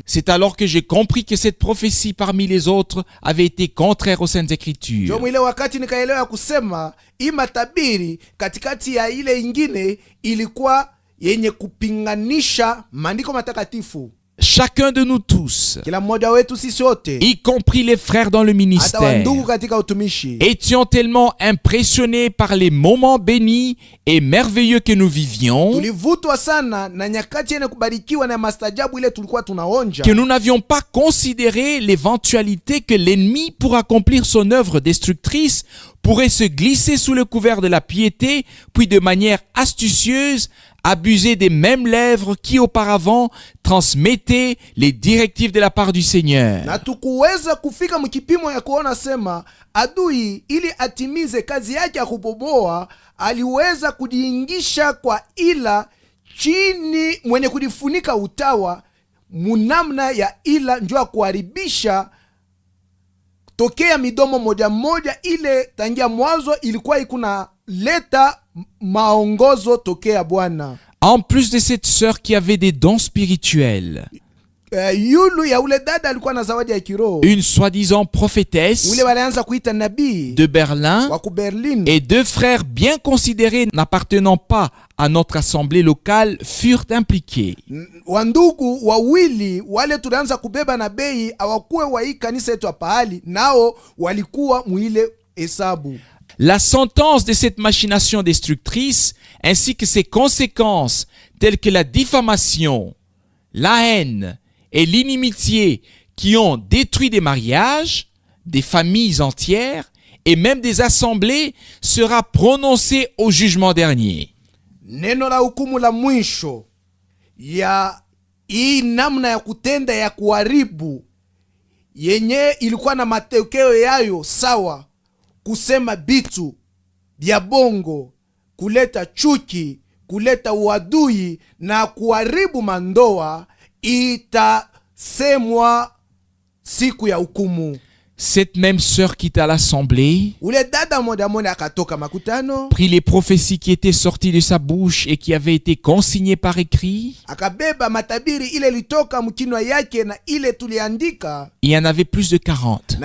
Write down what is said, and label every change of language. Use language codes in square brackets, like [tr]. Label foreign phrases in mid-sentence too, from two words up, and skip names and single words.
[fr] C'est alors que j'ai compris que cette prophétie parmi les autres avait été contraire aux Saintes Écritures. [sw] Ndio mwile wakati nikaelewa kusema hii matabiri katikati ya ile ingine ilikuwa yenye kupinganisha maandiko matakatifu. [fr] Chacun de nous tous, [sw] Kila mmoja wetu sisi wote, [fr] y compris les frères dans le [sw] hata [fr] ministère, [sw] wandugu katika utumishi, [fr] étions tellement impressionnés par les moments bénis et merveilleux que nous vivions [sw] tulivutwa sana na nyakati yenye kubarikiwa na mastajabu ile tulikuwa tunaonja, [fr] que nous n'avions pas considéré l'éventualité que l'ennemi, pour accomplir son œuvre destructrice, pourrait se glisser sous le couvert de la piété, puis de manière astucieuse abuser des mêmes lèvres qui auparavant transmettaient les directives de la part du Seigneur. [sw] Na tukuweza kufika mkipimo ya kuona sema adui ili atimize kazi yake ya kubomoa aliweza kujiingisha kwa ila chini mwenye kujifunika utawa munamna ya ila njua kuharibisha tokea midomo moja moja ile tangia mwanzo ilikuwa ikuna leta maongozo tokea Bwana. [fr] En plus de cette sœur qui avait des dons spirituels, [sw] Yulu ya ule dada alikuwa na zawadi ya kiroho, [fr] une soi-disant prophétesse [sw] ule walianza kuita nabii [fr] de Berlin [sw] wa Berlin, [fr] et deux frères bien considérés n'appartenant pas à notre assemblée locale furent impliqués. [sw] Wandugu wawili wale tulianza kubeba na bei awakuwe wa hii kanisa yetu pahali, nao walikuwa muile hesabu. [fr] La sentence de cette machination destructrice ainsi que ses conséquences telles que la diffamation, la haine et l'inimitié qui ont détruit des mariages, des familles entières et même des assemblées sera prononcée au jugement dernier. [sw] Neno la hukumu la mwisho ya hii namna ya kutenda ya kuharibu yenye ilikuwa na matokeo yayo sawa kusema bitu bya bongo, kuleta chuki, kuleta uadui na kuharibu mandoa itasemwa siku ya hukumu. [fr] Cette même sœur quitta l'assemblée, prit les prophéties qui étaient sorties de sa bouche et qui avaient été consignées par écrit. Il y en avait plus de 40.